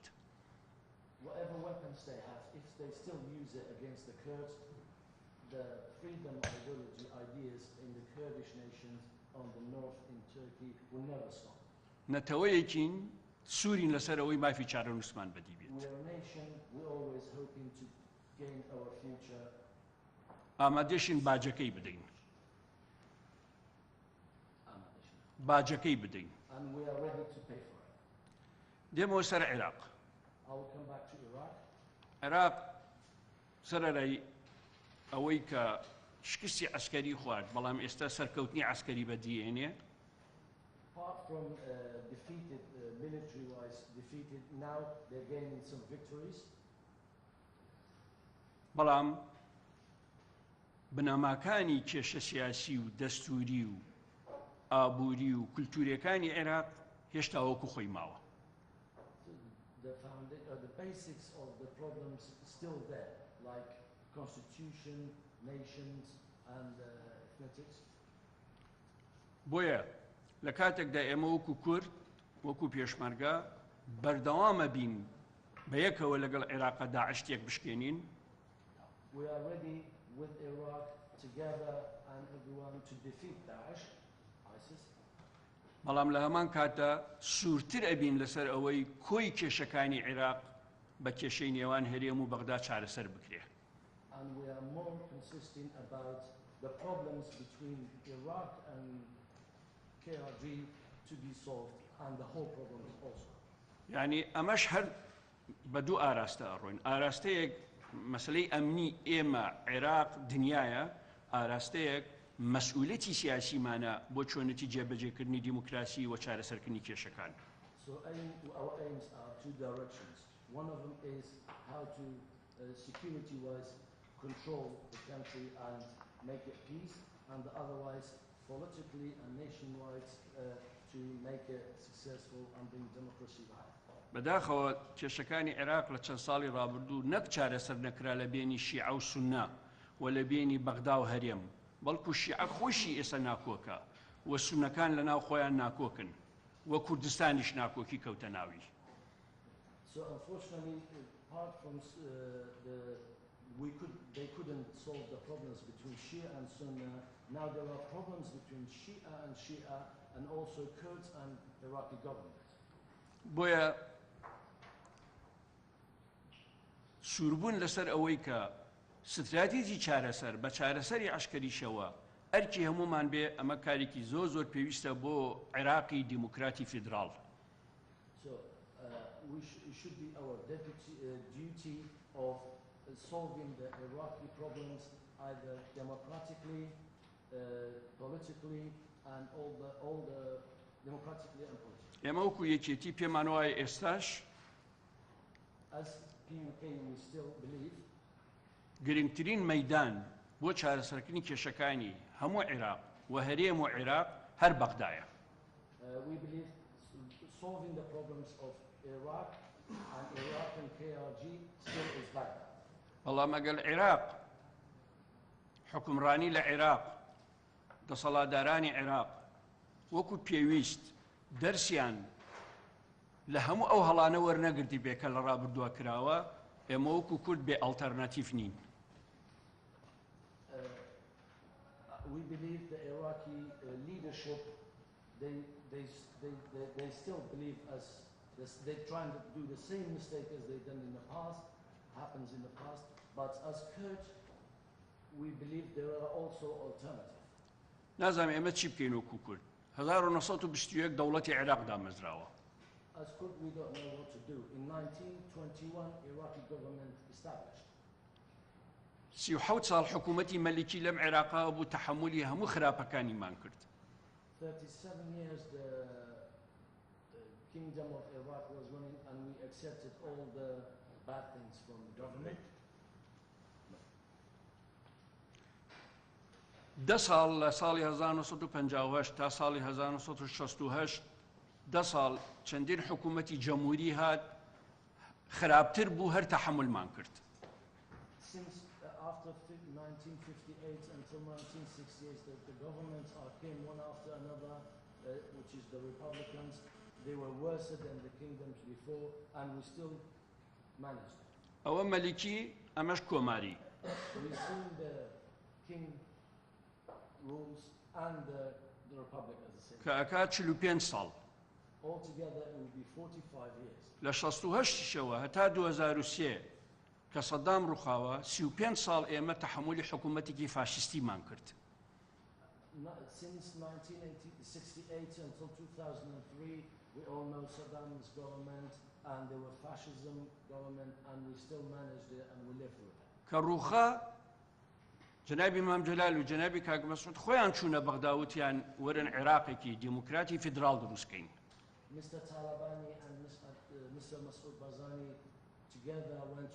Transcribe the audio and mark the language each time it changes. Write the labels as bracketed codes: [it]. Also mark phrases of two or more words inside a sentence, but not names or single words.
[en] Whatever weapons they have, if they still use it against the Kurds, the freedom ideology ideas in the Kurdish nations on the north in Turkey will never stop. [ckb] نەتەوەیەکین سوورین لەسەرەوەی مافی چارەنووسمان بەدیبێت. [en] We are a nation, we're always hoping to gain our future. [ckb] ئامادەشین باجەکەی بدەین. باجەکەی بدەین. [en] And we are ready to pay for it. [ckb] دێمەوە سەر عێراق. [en] I will come back to Iraq. [ckb] عێراق سەرەرای ئەوەی کە شکستی عەسکەری خوارد بەڵام ئێستا سەرکەوتنی عەسکەری بەدیهێنێ. [en] Apart from defeated, military-wise defeated, now they're gaining some victories. [ckb] بەڵام بنەماکانی کێشە سیاسی و دەستوری و ئابووری و کولتوریەکانی عێراق هێشتا وەکو خۆی ماوە. [en] the basics of the problems still there, like constitution, nations, and ethnicities. [ckb] بۆیە لە کاتێکدا ئێمە وەکو کورد وەکو پێشمەرگە بەردەوامە بین بە یەکەوە لەگەڵ عێراقا داعش تێک بشکێنین. [en] We are ready with Iraq together and everyone to defeat Daesh, ISIS. [ckb] بەڵام لە هەمان کاتە سوورتر ئەبین لەسەر ئەوەی کۆی کێشەکانی عێراق بە کێشەی نێوان هەرێم و بەغدا چارەسەر بکرێ. [en] And we are more consistent about the problems between Iraq and KRG to be solved and the whole problem also. [ckb] یعنی ئەمەش هەر بە دوو ئاراستە ئەڕۆین. ئاراستەیەک مەسلەی ئەمنی ئێمە عێراق دنیاە، ئاراستەیەک مەسئولیەتی سیاسیمانە بۆ چۆنەتی جێبەجێکردنی دیموکراسی و چارەسەرکردنی کێشەکان. [en] So our aims are two directions. One of them is how to security-wise control the country and make it peace, and the otherwise politically and nation-wide to make it successful and bring democracy back. [ckb] بەداخەوە کێشەکانی عێراق لە چەند ساڵی ڕابردوو نەک چارەسەر نەکرا لە بینی شیعە و سوننا و لە بینی بەغدا و هەرێم، بەڵکو شیعە خۆشی ئێستا ناکۆکە و سونەکان لە ناو خۆیان ناکۆکن و کوردستانیش ناکۆکی کەوتە ناوی. [en] So unfortunately, apart from they couldn't solve the problems between Shia and Sunni. Now there are problems between Shia and also Kurds and Iraqi government. [ckb] بۆیە سووربوون لەسەر ئەوەی کە ستراتیجی چارەسەر بە چارەسەری عەسکەریشەوە ئەرکی هەمومان بێ، ئەمە کارێکی زۆر پێویستە بۆ عێراقی دیموکراتی فیدراڵ. [en] So it should be our duty of solving the Iraqi problems either democratically, politically, and all the democratically and politically. [ckb] ئێمە وەکو یەکێتی پێمان وایە ئێستاش [en] As PMK we still believe [ckb] گرنگترین مەیدان بۆ چارەسەرکردنی کێشەکانی هەموو عێراق و هەرێم و عێراق هەر بەغدایە. [en] We believe solving the problems of Iraq and KRG still is Baghdad. [ckb] بەڵام ئەگەر عێراق حکومڕانی لە عێراق دەسەڵاتدارانی عێراق وەکو پێویست دەرسیان لە هەموو ئەو هەڵانە وەرنەگرتی بێ کە لە ڕابردووە کراوە، ئێمە وەکو کورد بێ ئەڵتەرناتیف نین. [en] We believe the Iraqi leadership, they still believe they're trying to do the same mistake as they've done in the past, happens in the past, but as Kurds, we believe there are also alternatives. [ckb] نازانم ئێمە چی بکەین وەکو کورد. 1921 دەوڵەتی عێراق دامەزراوە. [en] As Kurd, we don't know what to do. In 1921, Iraqi government established. [ckb] 37 ساڵ حکوومەتی مەلیکی لەم عێراقا بوو تەحملی هەموو خراپەکانیمان کرد. [en] 37 years the kingdom of Iraq was running and we accepted all the bad things from the government. [ckb] 10 ساڵ لە ساڵی 1958 تا ساڵی 1968 10 ساڵ چەندین حکوومەتی جەمهوری هات خراپتر بوو هەر تەحملمان کرد. [en] Since after 1958 until 1968, the governments came one after another, which is the Republicans. They were worse than the kingdoms before, and we still managed. [ckb] ئەوە مەلیکی ئەمەش کۆماری. [en] We've seen the king rules and the republic at the same time. [ckb] کە ئەکات 45 ساڵ. [en] Altogether, it will be 45 years. [ckb] لە 68شەوە هەتا 2003 کە سەدام ڕووخاوە 35 ساڵ ئێمە تەحملی حکوومەتێکی فاشیستیمان کرد. [en] Since 1968 until 2003, we all know Saddam's government and there were fascism government and we still managed it and we lived with it. [ckb] کە ڕووخا جنابی مام جەلال و جنابی کاک مەسعود خۆیان چوونە بەغدا وتیان وەرن عێراقێکی دیموکراتی فیدراڵ دروستکەین. [en] Mr. Talabani and Mr. Masoud Barzani together went